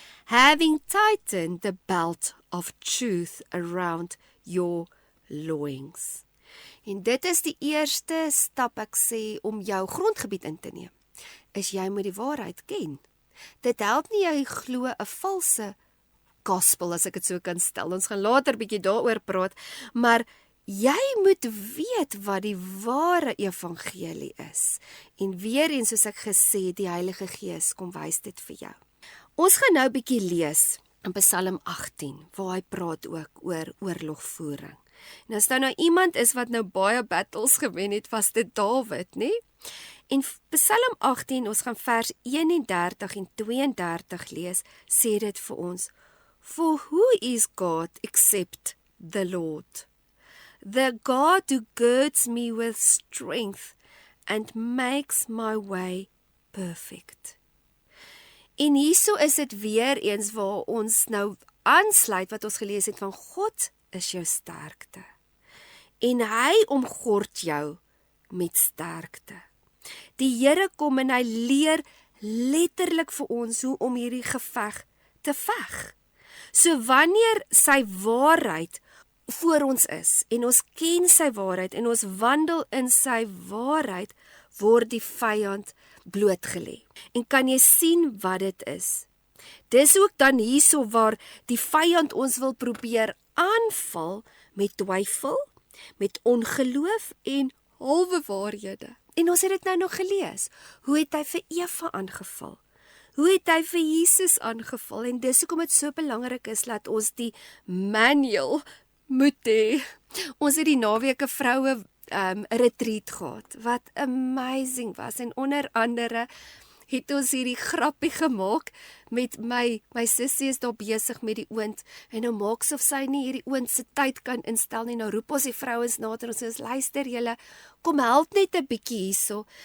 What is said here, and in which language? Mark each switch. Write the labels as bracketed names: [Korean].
[English] Having tightened the belt of truth around your loins. [Afrikaans] En dit is die eerste stap, ek sê, om jou grondgebied in te neem, is jy moet die waarheid ken. Dit help nie jy glo 'n valse gospel, as ek dit so kan stel, ons gaan later bietjie daaroor praat, maar jy moet weet wat die ware evangelie is. En weer eens, soos ek gesê, die Heilige Gees kom wys dit vir jou. Ons gaan nou bietjie lees in Psalm 18, waar hy praat ook oor oorlogvoering. En as daar nou iemand is wat nou baie battles gewen het, was dit Dawid, nie? En Psalm 18, ons gaan vers 31 en 32 lees, sê dit vir ons, [English] For who is God except the Lord? The God who girds me with strength and makes my way perfect. [Afrikaans] En hierso is dit weer eens waar ons nou aansluit wat ons gelees het van God is jou sterkte. En hy omgord jou met sterkte. Die Here kom en hy leer letterlik vir ons hoe om hierdie geveg te veg. So wanneer sy waarheid voor ons is, en ons ken sy waarheid, en ons wandel in sy waarheid, word die vyand blootgelê. En kan jy sien wat dit is? Dis ook dan hierso waar die vyand ons wil probeer aanval met twyfel, met ongeloof en halwe waarhede. En ons het dit nou nog gelees. Hoe het hy vir Eva aangeval? Hoe het hy vir Jesus aangeval? En dis hoekom dit so belangrik is dat ons die manual moet hê. Ons het die naweek 'n vroue retreat gehad, wat amazing was. En onder andere het ons hierdie grappie gemaak met my sussie is daar besig met die oond, en nou maak of sy nie hierdie oond se tyd kan instel nie. Nou roep ons die vrouens na en ons sê, luister julle, kom help net 'n bietjie hierso.